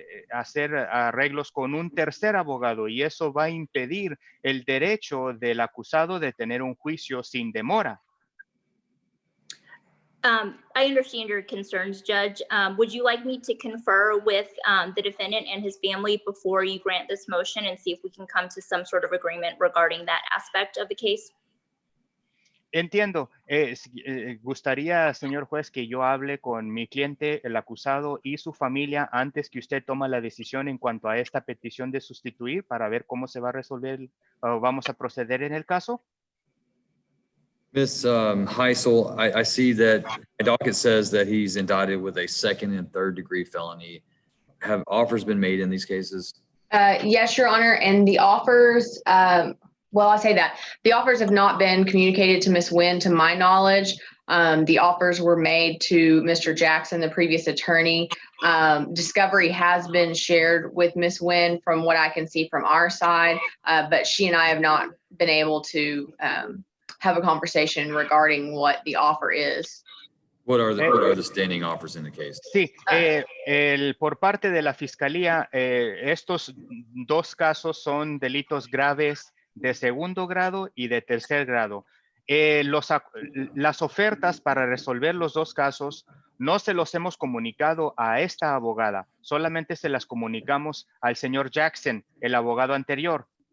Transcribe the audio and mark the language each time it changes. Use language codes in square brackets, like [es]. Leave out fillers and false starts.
[es] hacer arreglos con un tercer abogado, y eso va a impedir el derecho del acusado de tener un juicio sin demora. [en] I understand your concerns, Judge. Would you like me to confer with the defendant and his family before you grant this motion and see if we can come to some sort of agreement regarding that aspect of the case? [es] Entiendo. Gustaría, señor juez, que yo hable con mi cliente, el acusado y su familia antes que usted tome la decisión en cuanto a esta petición de sustituir para ver cómo se va a resolver o vamos a proceder en el caso. [en] Ms. Heisel, I see that my docket says that he's indicted with a second and third degree felony. Have offers been made in these cases? Yes, Your Honor, and the offers, well, I say that. The offers have not been communicated to Ms. Nguyen, to my knowledge. The offers were made to Mr. Jackson, the previous attorney. Discovery has been shared with Ms. Nguyen from what I can see from our side, but she and I have not been able to have a conversation regarding what the offer is. What are the standing offers in the case? [es] Sí, por parte de la Fiscalía, estos dos casos son delitos graves de segundo grado y de tercer grado. Las ofertas para resolver los dos casos no se los hemos comunicado a esta abogada, solamente se las comunicamos al señor Jackson, el abogado anterior.